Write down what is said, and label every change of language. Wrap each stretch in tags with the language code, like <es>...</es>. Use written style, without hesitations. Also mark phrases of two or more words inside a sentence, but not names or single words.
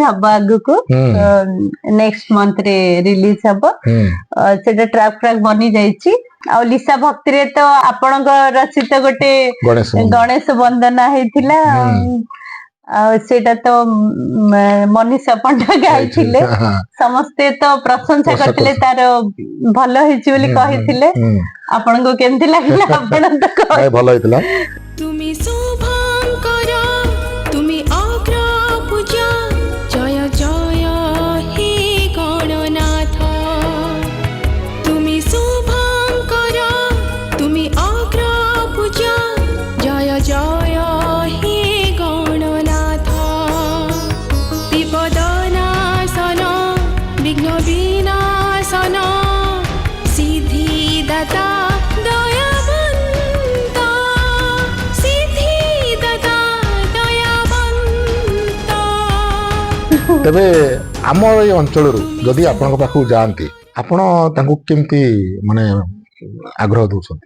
<or>ହବ ଆଗକୁ</or> <en>next month</en> <or>ରେ ରିଲିଜ ହବ ସେଟା ଟ୍ରାକ୍ ଫ୍ରାକ୍ ବନି ଯାଇଛି ଆଉ ଲିସା ଭକ୍ତିରେ ତ ଆପଣଙ୍କ ରଚିତ ଗୋଟେ ଗଣେଶ ବନ୍ଦନା ହେଇଥିଲା ଆଉ ସେଇଟା ତ ମନୀଷା ପଣ୍ଡା ଗାଇଥିଲେ ସମସ୍ତେ ତ ପ୍ରଶଂସା କରିଥିଲେ ତାର ଭଲ ହେଇଛି ବୋଲି କହିଥିଲେ ଆପଣଙ୍କୁ କେମିତି ଲାଗିଲା ଆପଣ ତ ଭଲ ହେଇଥିଲା</or> <bn>তুমি শুভঙ্কর তুমি অগ্রপূজা জয় জয় হে গণনাথ তুমি শুভঙ্কর তুমি অগ্রপূজা জয় জয় হে গণনাথ বিপদনাশন বিঘ্ন বিনাশন সিদ্ধিদাতা</bn> <or>ତେବେ ଆମ ଏଇ ଅଞ୍ଚଳରୁ ଯଦି ଆପଣଙ୍କ ପାଖକୁ ଯାଆନ୍ତି ଆପଣ ତାଙ୍କୁ କେମିତି ମାନେ ଆଗ୍ରହ ଦଉଛନ୍ତି?</or>